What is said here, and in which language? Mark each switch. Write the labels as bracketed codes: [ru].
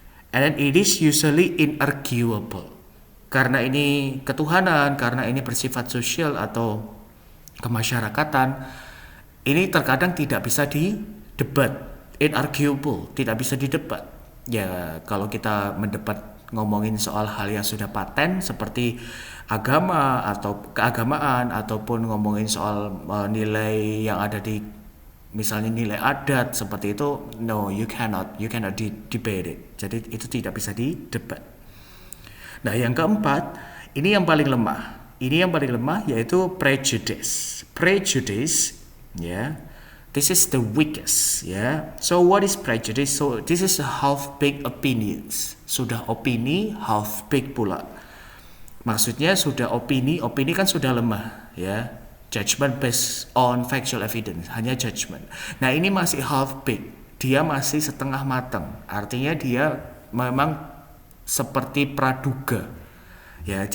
[en] And then it is usually inarguable. [id] Karena ini ketuhanan, karena ini bersifat sosial atau kemasyarakatan, ini terkadang tidak bisa didebat, inarguable, tidak bisa didebat. Ya, kalau kita mendebat ngomongin soal hal yang sudah paten seperti agama atau keagamaan, ataupun ngomongin soal nilai yang ada di misalnya nilai adat seperti itu, [en] no, you cannot debate it. [id] Jadi itu tidak bisa didebat. Nah, yang keempat, ini yang paling lemah. Ini yang paling lemah yaitu prejudice. [en] Prejudice, ya, this is the weakest, ya. So what is prejudice? So this is a half-baked opinions. [id] Sudah opini, half-baked pula. Maksudnya sudah opini kan sudah lemah, ya. [en] Judgment based on factual evidence, hanya judgment. [id] Nah, ini masih half-baked. Dia masih setengah matang. Artinya dia memang seperti praduga, ya.